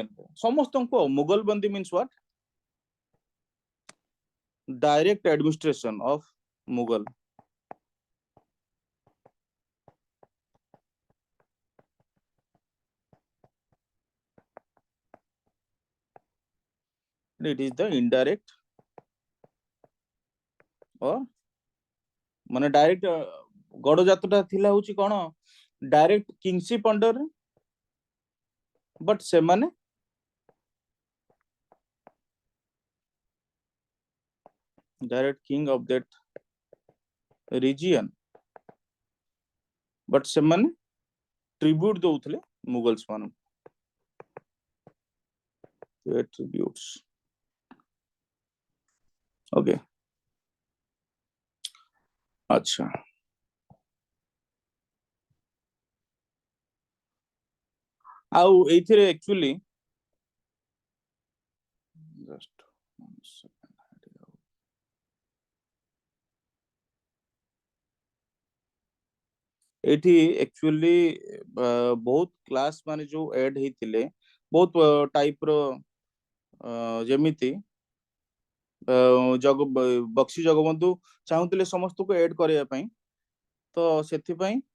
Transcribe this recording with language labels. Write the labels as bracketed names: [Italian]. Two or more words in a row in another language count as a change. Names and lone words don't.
[Odia] ସମସ୍ତଙ୍କୁ, ମୁଗଲ ବନ୍ଦୀ [English] means what? Direct administration of Mughal. It is the indirect or ମାନେ direct [Odia] ଗଡଜାତଟା ଥିଲା ହଉଛି କଣ, [English] direct kingship under, but ସେମାନେ direct king of that region, but ସେମାନେ tribute [Odia] ଦଉଥିଲେ ମୁଗଲ୍ସ ମାନଙ୍କୁ, [English] tributes. Okay, अच्छा, [Odia] ଆଉ ଏଇଥିରେ [English] actually just one second, [Odia] ଏଠି actually ବହୁତ କ୍ଲାସ ମାନେ ଯୋଉ add ହେଇଥିଲେ, ବହୁତ ଟାଇପ ର, ଯେମିତି ବକ୍ସି ଜଗବନ୍ଧୁ ଚାହୁଁଥିଲେ ସମସ୍ତଙ୍କୁ add କରିବା ପାଇଁ, ତ ସେଥିପାଇଁ